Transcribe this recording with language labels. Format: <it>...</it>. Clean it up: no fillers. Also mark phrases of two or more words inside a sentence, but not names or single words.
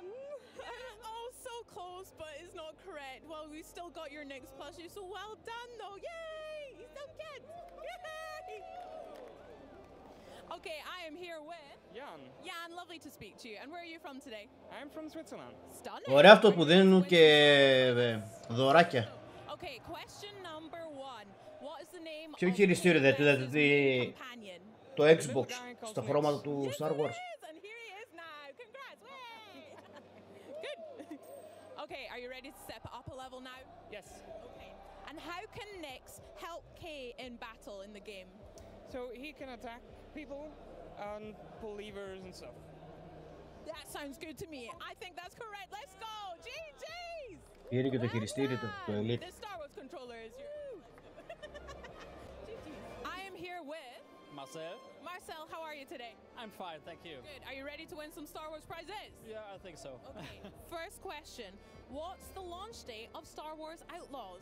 <en>Oh, so close, but it's not correct. Well, we still got your next plushie, so well done, though. Yay! He's done good. Yay! Okay, I am here with Jan. Jan, lovely to speak to you. And where are you from today? I'm from Switzerland. Stunning.</en> <el>Ωραία αυτό που δίνουν και δωράκια.</el> <en>Okay, question number 1. What is the name</en> <el>Ποιο χειριστήριο δεν δηλαδή το Xbox στα χρώματα του Star Wars.</el> <en>Okay, are you ready to step up a level now? Yes. Okay. And how can Nyx help K in battle in the game? So he can attack people and pull levers and stuff. That sounds good to me. I think that's correct. Let's go. GG's!</en> <el>Πήρε και το χειριστήριο του Elite.</el> <en>The Star Wars controller is yours. I am here with Marcel. Marcel, how are you today? I'm fine, thank you. Good. Are you ready to win some Star Wars prizes? Yeah, I think so. Okay. First question. What's the launch date of Star Wars Outlaws?</en>